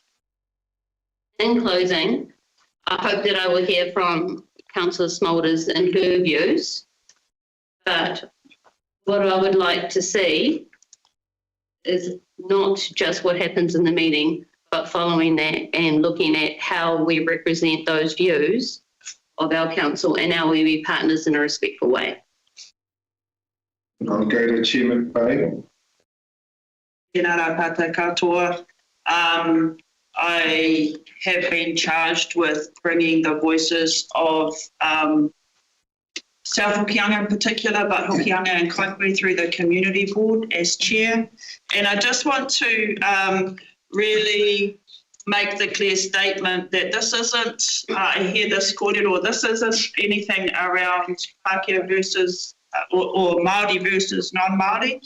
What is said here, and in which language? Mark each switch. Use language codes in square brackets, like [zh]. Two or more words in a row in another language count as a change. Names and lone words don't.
[en] In closing, I hope that I will hear from Councillor Smulders and her views, but what I would like to see is not just what happens in the meeting, but following that and looking at how we represent those views of our council and our iwi partners in a respectful way. I'll go to Chairman Bay. [mi] Tēnā rā tātou katoa. [en] I have been charged with bringing the voices of South Hokianga in particular, but Hokianga and Kaipui through the community board as chair. And I just want to really make the clear statement that this isn't, I hear this kōrero, this isn't anything around Pākehā versus or Māori versus non-Māori.